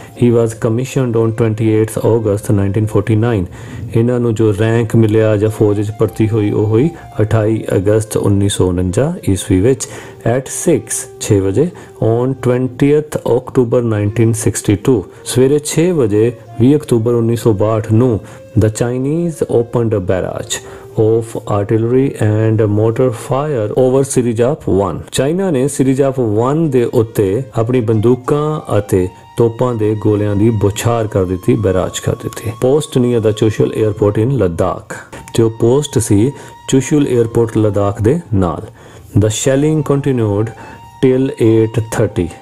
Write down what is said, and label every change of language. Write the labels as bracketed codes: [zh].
[en] He was commissioned on 28th August 1949। [pa] ਇਹਨਾਂ ਨੂੰ ਜੋ ਰੈਂਕ ਮਿਲਿਆ ਜਾਂ ਫੌਜ ਵਿੱਚ ਭਰਤੀ ਹੋਈ ਉਹ ਹੋਈ 28 ਅਗਸਤ 1949 ਈਸਵੀ ਵਿੱਚ at 6 ਵਜੇ [en] on 20th October 1962। [pa] ਸਵੇਰੇ 6 ਵਜੇ 20 ਅਕਤੂਬਰ 1962 ਨੂੰ [en] the Chinese opened a barrage of artillery and mortar fire over Sirijap 1। [pa] China ਨੇ ਸਿਰੀਜਾਪ 1 ਦੇ ਉੱਤੇ ਆਪਣੀ ਬੰਦੂਕਾਂ ਅਤੇ ਤੋਪਾਂ ਦੇ ਗੋਲਿਆਂ ਦੀ ਬੌਛਾਰ ਕਰ ਦਿੱਤੀ, ਬੈਰਾਜ ਕਰ ਦਿੱਤੀ। [en] post near the Chushul airport in Ladakh, [pa] ਜੋ ਪੋਸਟ ਸੀ ਚੁਸ਼ੁਲ 에ਅਰਪੋਰਟ ਲੱਦਾਖ ਦੇ ਨਾਲ। [en] The shelling continued till 8:30।